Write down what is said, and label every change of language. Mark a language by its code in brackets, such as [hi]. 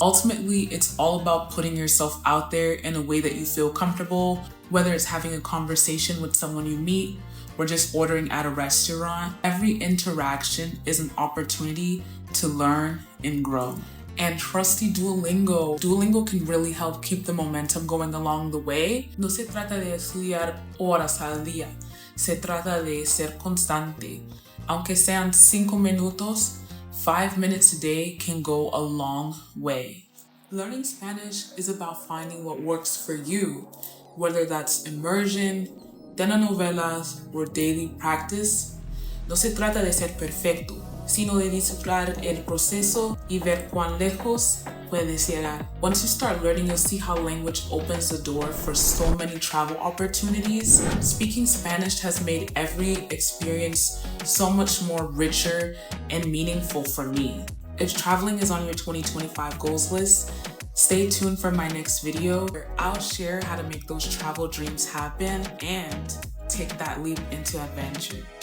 [en] Ultimately, it's all about putting yourself out there in a way that you feel comfortable, whether it's having a conversation with someone you meet or just ordering at a restaurant. Every interaction is an opportunity to learn and grow. And trusty Duolingo. Duolingo can really help keep the momentum going along the way. [es] No se trata de estudiar horas al día, se trata de ser constante. Aunque sean 5 minutos, [en] 5 minutes a day can go a long way. Learning Spanish is about finding what works for you, whether that's immersion, telenovelas, or daily practice. [es] No se trata de ser perfecto, sino de disfrutar el proceso y ver cuán lejos puedes llegar. [en] Once you start learning, you'll see how language opens the door for so many travel opportunities. Speaking Spanish has made every experience so much more richer and meaningful for me. If traveling is on your 2025 goals list, stay tuned for my next video where I'll share how to make those travel dreams happen and take that leap into adventure.